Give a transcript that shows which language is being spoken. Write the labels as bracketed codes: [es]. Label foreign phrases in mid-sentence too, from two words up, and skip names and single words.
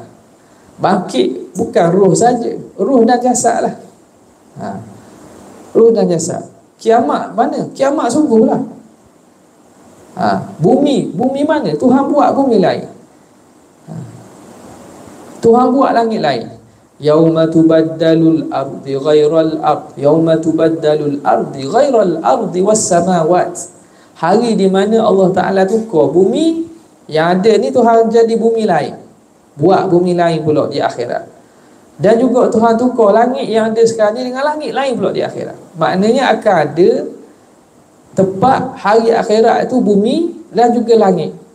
[ms] Bangkit bukan roh saja, roh dan jasad lah. Roh dan jasad. Kiamat mana? Kiamat sungguh lah. Bumi mana? Tuhan buat bumi lain. Tuhan buat langit lain. [ar] يوم تبدل الأرض غير الأرض يوم تبدل الأرض غير الأرض والسماوات. [ms] Hari di mana Allah Taala tukar bumi yang ada ni, Tuhan jadi bumi lain, buat bumi lain pula di akhirat. Dan juga Tuhan tukar langit yang ada sekarang ni dengan langit lain pula di akhirat. Maknanya akan ada tempat hari akhirat itu bumi dan juga langit.